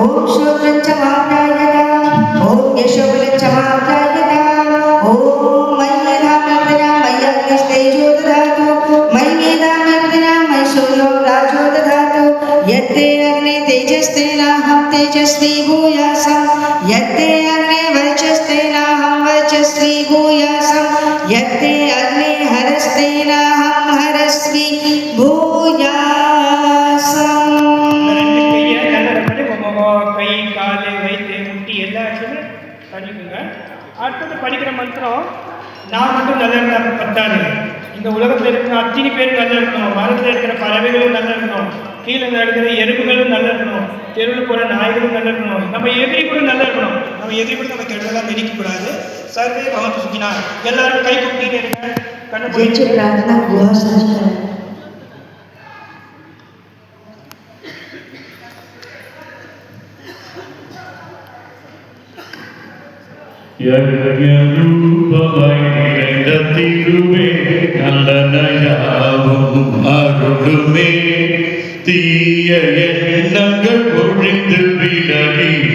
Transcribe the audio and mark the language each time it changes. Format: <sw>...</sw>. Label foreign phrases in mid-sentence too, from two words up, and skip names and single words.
<sa>श्रोत्रं च माप्यायता ॐ यशोबलं च माप्यायता ॐ मयि मेधामि प्रजा मयि अग्निस्तेजो ददातु मयि मेधामि प्रजा मयि सूर्यो राजो ददातु यत्ते अग्ने तेजस्तेनाहं तेजस्वी भूयासं यत्ते अग्ने वर्चस्तेनाहं वर्चस्वी भूयासं यत्ते अग्ने हरस्तेनाहं हरस्वी भूयासं</sa> <ta>கை கால் வயிற்று முட்டி எல்லா இடத்துலையுமே படிக்குங்க. அடுத்தது படிக்கிற மந்திரம் நான் மட்டும் நல்லா இருந்தால் பத்தாது. இந்த உலகத்தில் இருக்கிற அத்தனை பேர் நல்லா இருக்கணும், மரத்தில் இருக்கிற பறவைகளும் நல்லா இருக்கணும், கீழே இருக்கிற எறும்புகளும் நல்லா இருக்கணும், தெருவில் போகிற நாய்களும் நல்லா இருக்கணும், நம்ம எதிரி கூட நல்லா இருக்கணும். நம்ம எதிரி கூட நம்ம கெட்டதெல்லாம் நினைக்கக்கூடாது.</ta> <sa>सर्वे भगवत् सुखिना.</sa> <ta>எல்லாரும் கை குட்டின்னு இருங்க. கண்ணு</ta> <mr>ज्याची प्रार्थना गुहासाठी करा.</mr> <ta>யஜ்ஞரூபமாய் நிறைந்த திருவே நல்லனையாவும் அருளுமே தீய எண்ணங்கள் ஒழிந்து விலகி</ta>